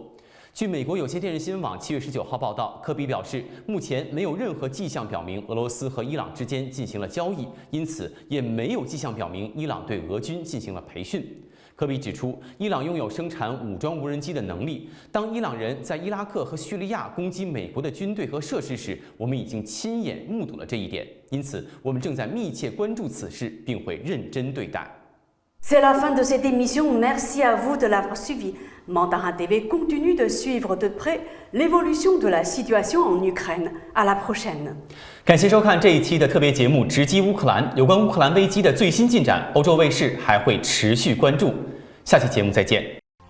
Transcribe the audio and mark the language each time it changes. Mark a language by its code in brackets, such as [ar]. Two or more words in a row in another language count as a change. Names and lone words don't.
[zh] 据美国有线电视新闻网7月19号报道，科比表示，目前没有任何迹象表明俄罗斯和伊朗之间进行了交易，因此也没有迹象表明伊朗对俄军进行了培训。科比指出，伊朗拥有生产武装无人机的能力。当伊朗人在伊拉克和叙利亚攻击美国的军队和设施时，我们已经亲眼目睹了这一点。因此，我们正在密切关注此事，并会认真对待。 [fr] C'est la fin de cette émission. Merci à vous de l'avoir suivi. Mandarin TV continue de suivre de près l'évolution de la situation en Ukraine. À la prochaine. [zh] 感谢收看这一期的特别节目《直击乌克兰》，有关乌克兰危机的最新进展，欧洲卫视还会持续关注。下期节目再见。